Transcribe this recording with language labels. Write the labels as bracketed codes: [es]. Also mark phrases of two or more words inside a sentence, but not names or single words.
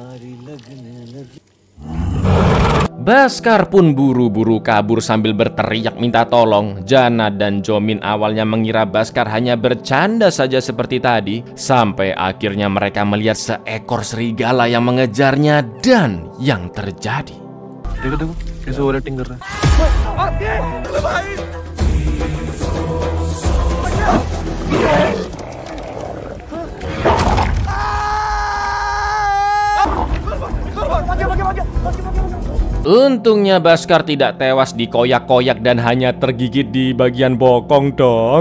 [id] Bhaskar pun buru-buru kabur sambil berteriak minta tolong. Jana dan Jomin awalnya mengira Bhaskar hanya bercanda saja seperti tadi, sampai akhirnya mereka melihat seekor serigala yang mengejarnya dan yang terjadi. [hi] देखो कैसे ओवरएक्टिंग कर रहा है। [id] Untungnya Bhaskar tidak tewas dikoyak-koyak dan hanya tergigit di bagian bokong dong.